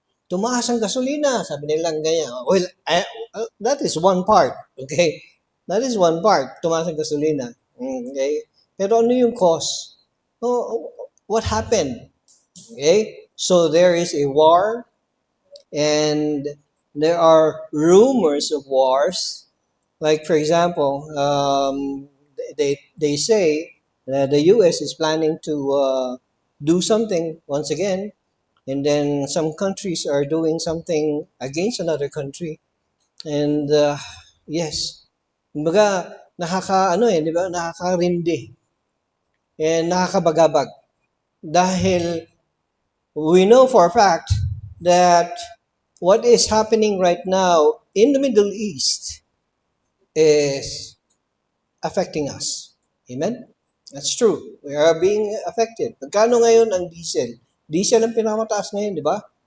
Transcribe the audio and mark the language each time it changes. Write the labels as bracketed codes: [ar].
[tl] Tumaas ang gasolina, sabi nilang ganyan. [en] Well, that is one part, okay? That is one part, [tl] tumaas ang gasolina. [en] Okay? [tl] Pero ano yung [en] cause? What happened? Okay? So there is a war, and there are rumors of wars. Like, for example, they say that the U.S. is planning to do something once again, and then some countries are doing something against another country. And yes, [tl] kumbaga di ba? Nakakarindi [en] and [tl] nakakabagabag. Dahil [en] we know for a fact that what is happening right now in the Middle East is affecting us. Amen? That's true. We are being affected. [tl] Magkano ngayon ang diesel? Diesel ang pinakamataas ngayon, di ba?